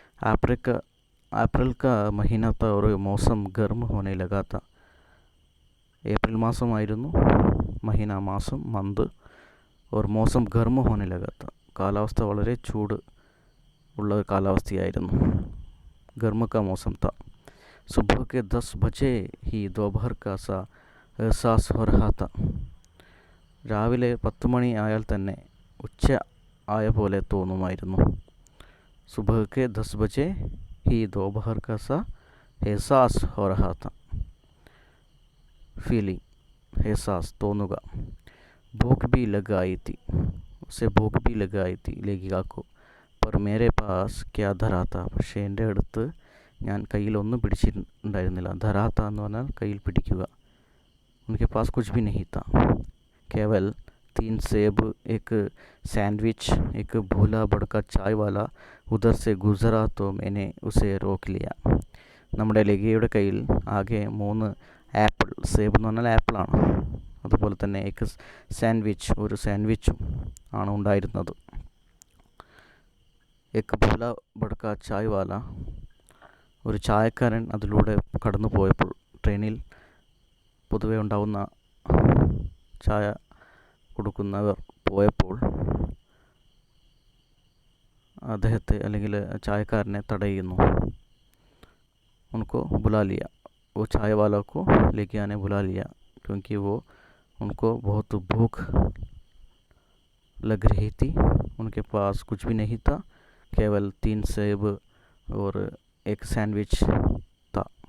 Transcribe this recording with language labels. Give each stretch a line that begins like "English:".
Hindi: अप्रैल का महीना था और मौसम गर्म होने लगा था.
Malayalam: ഏപ്രിൽ മാസമായിരുന്നു, മഹീന മാസം, മന്ത്,
Hindi: और मौसम गर्म होने लगा था.
Malayalam: കാലാവസ്ഥ വളരെ ചൂട് ഉള്ള കാലാവസ്ഥയായിരുന്നു.
Hindi: गर्म का मौसम था. सुबह के 10 बजे ही दोपहर का सा एहसास हो रहा था.
Malayalam: രാവിലെ 10 മണി ആയാൽ തന്നെ ഉച്ച ആയ പോലെ തോന്നുമായിരുന്നു.
Hindi: सुबह के 10 बजे ही दोपहर का सा एहसास हो रहा था. फीलिंग, एहसास, തോന്നുക. भूख भी लग आई थी. उसे भूख भी लग आई थी लेखिका को. पर मेरे पास क्या धरा था.
Malayalam: പക്ഷേ എൻ്റെ അടുത്ത് ഞാൻ കയ്യിലൊന്നും പിടിച്ചിട്ടുണ്ടായിരുന്നില്ല. ധരാത്ത എന്ന് പറഞ്ഞാൽ കയ്യിൽ പിടിക്കുക.
Hindi: उनके पास कुछ भी नहीं था. केवल 3 सेब, एक सैंडविच, एक भूला भड़का चाय वाला उधर से गुजरा तो मैंने उसे रोक लिया.
Malayalam: നമ്മുടെ ലഗിയയുടെ കയ്യിൽ ആകെ 3 ആപ്പിൾ, സേബ് എന്ന് പറഞ്ഞാൽ ആപ്പിളാണ്, അതുപോലെ തന്നെ ഒരു സാൻഡ്വിച്ചും ആണ് ഉണ്ടായിരുന്നത്.
Hindi: एक भूला भड़का चाय वाല,
Malayalam: ഒരു ചായക്കാരൻ അതിലൂടെ കടന്നു പോയപ്പോൾ, ട്രെയിനിൽ പൊതുവെ ഉണ്ടാവുന്ന ചായ കൊടുക്കുന്നവർ പോയപ്പോൾ അദ്ദേഹത്തെ, അല്ലെങ്കിൽ ചായക്കാരനെ തടയുന്നു.
Hindi: उनको बुला लिया. वो चाय वाला को लेके आने बुला लिया क्योंकि वो उनको बहुत भूख लग रही थी. उनके पास कुछ भी नहीं था, केवल 3 सेब और एक सैंडविच था.